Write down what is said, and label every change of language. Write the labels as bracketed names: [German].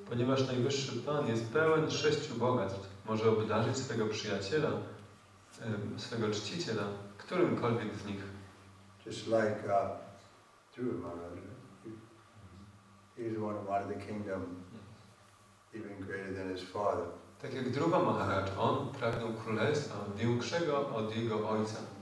[Polish] Ponieważ Najwyższy Pan jest pełen 6 bogactw, może obdarzyć swego przyjaciela, swego czciciela, którymkolwiek z nich. [English] Just like Dhruva Maharaj, he's wanted the kingdom even greater than his father. [Polish] Tak jak Dhruva Maharaj, on pragnął królestwa większego od jego ojca.